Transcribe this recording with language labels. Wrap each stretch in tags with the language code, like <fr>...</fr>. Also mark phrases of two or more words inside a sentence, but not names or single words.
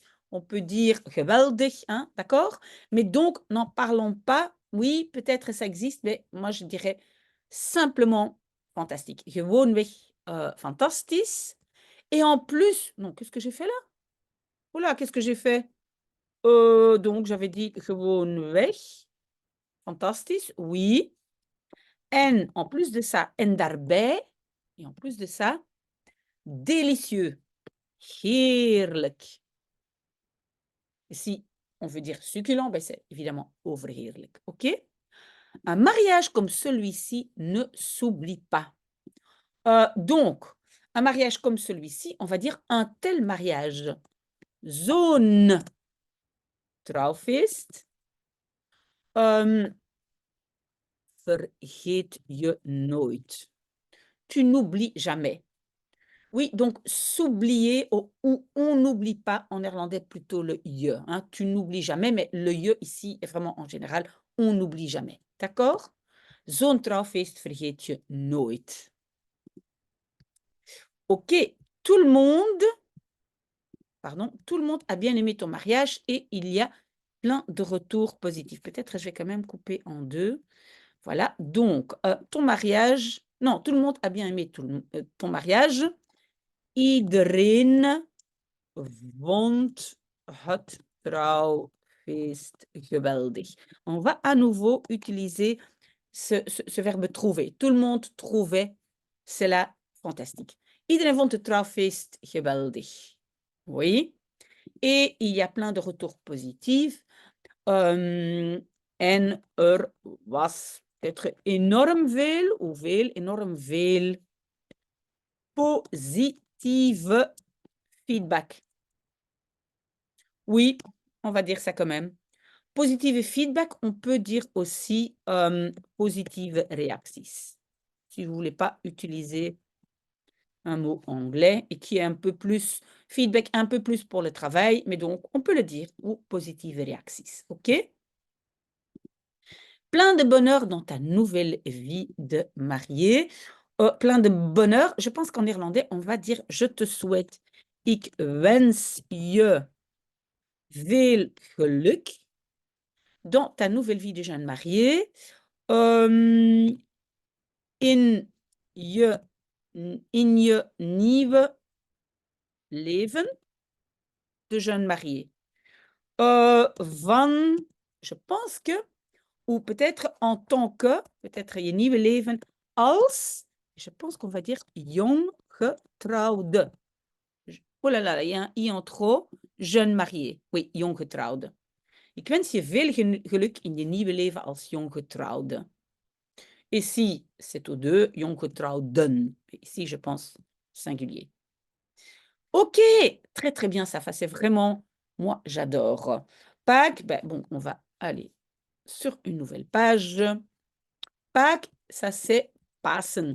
<fr>on peut dire geweldig, hein, d'accord? Mais donc, n'en parlons pas. Oui, peut-être ça existe, mais moi, je dirais simplement fantastique.</fr> <nl>Gewoonweg fantastisch.</nl> <fr>Et en plus, non, qu'est-ce que j'ai fait là? Oula, qu'est-ce que j'ai fait? Donc, j'avais dit</fr> <nl>gewoonweg fantastisch,</nl> <fr>oui. En en plus de ça,</fr> <nl>en daarbij,</nl> <fr>et en plus de ça, délicieux, heerlijk. Et si on veut dire succulent, ben c'est évidemment overheerlijk, OK? Un mariage comme celui-ci ne s'oublie pas. Donc, un mariage comme celui-ci, on va dire un tel mariage.</fr> <nl>Zo'n trouwfeest, vergeet je nooit.</nl> <fr>Tu n'oublies jamais. Oui, donc s'oublier ou on n'oublie pas, en néerlandais plutôt le je, hein. Tu n'oublies jamais, mais le je ici est vraiment en général, on n'oublie jamais. D'accord?</fr> <nl>Zo'n trouwfeest vergeet je nooit.</nl> <fr>OK, tout le monde, pardon, tout le monde a bien aimé ton mariage et il y a plein de retours positifs. Peut-être je vais quand même couper en deux. Voilà, donc ton mariage, non, tout le monde a bien aimé ton mariage.</fr> <nl>Iedereen vond het trouwfeest geweldig.</nl> <fr>On va à nouveau utiliser ce verbe trouver. Tout le monde trouvait cela fantastique.</fr> <nl>Iedereen vond het trouwfeest geweldig.</nl> <fr>Oui. Et il y a plein de retours positifs.</fr> <nl>En was peut-être enorm veel, ou enorm veel positieve feedback.</nl> <fr>Oui, on va dire ça quand même.</fr> <en>Positive feedback,</en> <fr>on peut dire aussi</fr> <nl>positive reacties.</nl> <fr>Si vous ne voulez pas utiliser un mot anglais et qui est un peu plus, feedback un peu plus pour le travail, mais donc on peut le dire, ou</fr> <nl>positive reacties,</nl> <fr>OK? Plein de bonheur dans ta nouvelle vie de mariée. Plein de bonheur, je pense qu'en néerlandais, on va dire je te souhaite.</fr> <nl>Ik wens je veel geluk</nl> <fr>dans ta nouvelle vie de jeune mariée.</fr> <nl>In je nieuwe leven</nl> <fr>de jeune mariée. Je pense que, ou peut-être en tant que, peut-être</fr> <nl>je nieuwe leven als,</nl> <fr>je pense qu'on va dire</fr> <nl>jong getrouwde.</nl> <fr>Oh là là, il y a un i en trop, jeune mariée. Oui,</fr> <nl>jong getrouwde. Ik wens je veel geluk in je nieuwe leven als jong getrouwde.</nl> <fr>Ici, c'est aux deux,</fr> <nl>jong getrouwden.</nl> <fr>Ici, je pense singulier. OK, très très bien, ça c'est vraiment, moi j'adore. Pâques, ben, bon, on va aller sur une nouvelle page. Pâques, ça c'est Pasen.</fr>